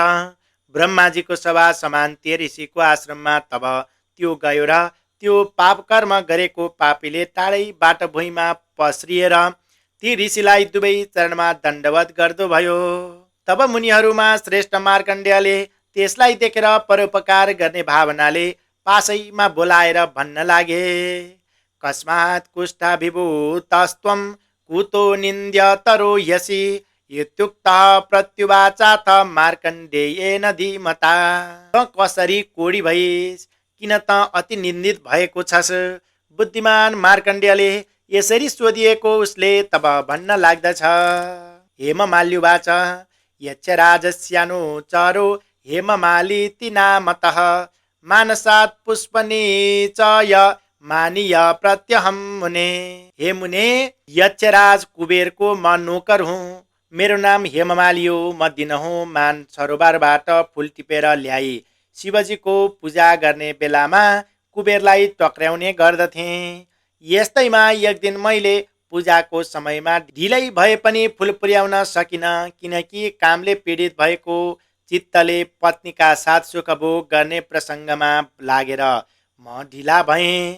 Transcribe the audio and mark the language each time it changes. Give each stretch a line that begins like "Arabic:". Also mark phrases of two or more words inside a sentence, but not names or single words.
Nepali: ब्रह्माजीको सभा समान त्यो ऋषिको आश्रममा तब त्यो गयो र त्यो पाप कर्म गरेको पापीले टाढैबाट भुइँमा पस्रिएर ती ऋषिलाई दुवै चरणमा दण्डवत गर्दो भयो। तब मुनिहरूमा श्रेष्ठ मार्कण्डेयले त्यसलाई देखेर परोपकार गर्ने भावनाले पासैमा बोलाएर भन्न लागे,
Sanskrit: कस्मात् कुष्ठाभिभूतस्त्वं कुतो निन्द्यतरो यसि इत्युक्तः प्रत्युवाचाथ मार्कण्डेयेन धीमता।
Nepali: त कसरी कोडी भइस्, किन त अति निन्दित भएको छस्? बुद्धिमान मार्कण्डेयले यसरी सोधिएको उसले तब भन्न लाग्दछ,
Sanskrit: हेममाल्युवाच यक्षराजस्यानुचरो हेममालिति नामतः मानसात् पुष्पनी च य मानीय प्रत्यहम मुने।
Nepali: हे मुने, यक्षराज कुबेरको म नोकर हुँ। मेरो नाम हेममाली हो। म दिनहुँ मान सरोवरबाट फुल टिपेर ल्याई शिवजीको पूजा गर्ने बेलामा कुबेरलाई टक्र्याउने गर्दथे। यस्तैमा एक दिन मैले पूजाको समयमा ढिलै भए पनि फुल पुर्याउन सकिन, किनकि कामले पीडित भएको चित्तले पत्नीका साथ सुखभोग गर्ने प्रसङ्गमा लागेर म ढिला भएँ।